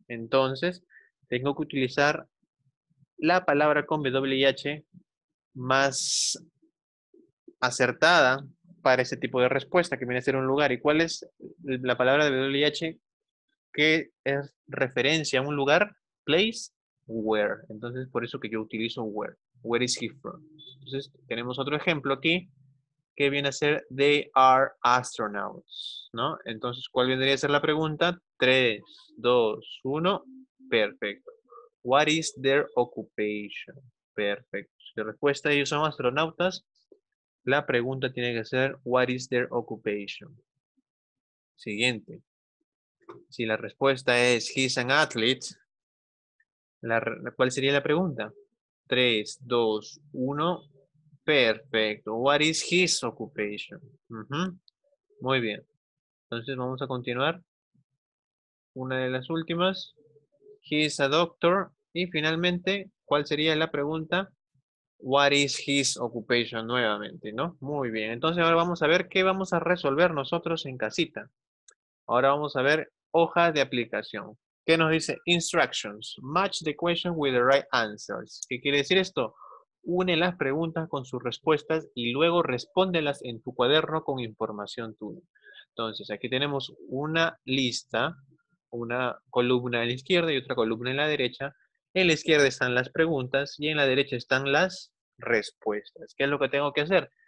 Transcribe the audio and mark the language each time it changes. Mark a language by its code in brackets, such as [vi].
[es] Entonces, tengo que utilizar la palabra con W y H más acertada para ese tipo de respuesta, que viene a ser un lugar. ¿Y cuál es la palabra de W y H que es referencia a un lugar? Place, where. Entonces, por eso que yo utilizo where. [en] Where is he from? [es] Entonces, tenemos otro ejemplo aquí que viene a ser [en] they are astronauts, [es] ¿no? Entonces, ¿cuál vendría a ser la pregunta? 3, 2, 1, perfecto. [en] What is their occupation? [es] Perfecto. Si la respuesta ellos son astronautas, la pregunta tiene que ser [en] what is their occupation? [es] Siguiente. Si la respuesta es [en] he's an athlete, [es] ¿cuál sería la pregunta? 3, 2, 1, perfecto. [en] What is his occupation? [es] Muy bien. Entonces vamos a continuar. Una de las últimas. [en] He is a doctor. [es] Y finalmente, ¿cuál sería la pregunta? [en] What is his occupation? [es] Nuevamente, ¿no? Muy bien. Entonces ahora vamos a ver qué vamos a resolver nosotros en casita. Ahora vamos a ver hoja de aplicación. ¿Qué nos dice? Instructions. [en] Match the question with the right answers. [es] ¿Qué quiere decir esto? Une las preguntas con sus respuestas y luego respóndelas en tu cuaderno con información tuya. Entonces, aquí tenemos una lista, una columna a la izquierda y otra columna en la derecha. En la izquierda están las preguntas y en la derecha están las respuestas. ¿Qué es lo que tengo que hacer?